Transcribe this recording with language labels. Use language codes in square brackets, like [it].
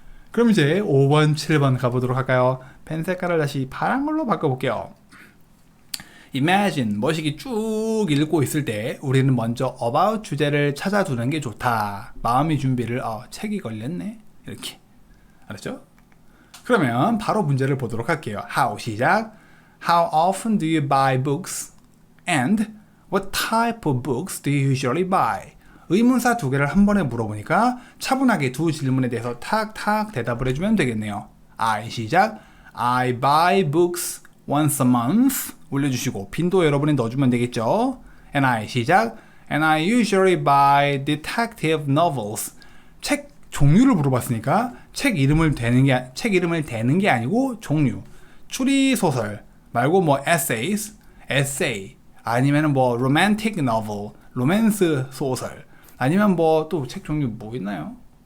[ko] 그럼 이제 5번, 7번 가보도록 할까요? 펜 색깔을 다시 파란 걸로 바꿔볼게요. Imagine, 머시기 쭉 읽고 있을 때 우리는 먼저 about 주제를 찾아두는 게 좋다. 마음의 준비를, 책이 걸렸네. 이렇게. 알았죠? 그러면 바로 문제를 보도록 할게요. How 시작. [en] How often do you buy books? And what type of books do you usually buy? [ko] 의문사 두 개를 한 번에 물어보니까 차분하게 두 질문에 대해서 탁탁 대답을 해주면 되겠네요. [en] I 시작. I buy books once a month. [ko] 올려주시고 빈도 여러분이 넣어주면 되겠죠. [en] And I 시작. And I usually buy detective novels. [ko] 책 종류를 물어봤으니까 책 이름을 대는 게 아니고 종류. 추리 소설 말고 뭐 essays, essay 아니면은 뭐 romantic novel, 로맨스 소설 아니면 뭐 또 책 종류 뭐 있나요?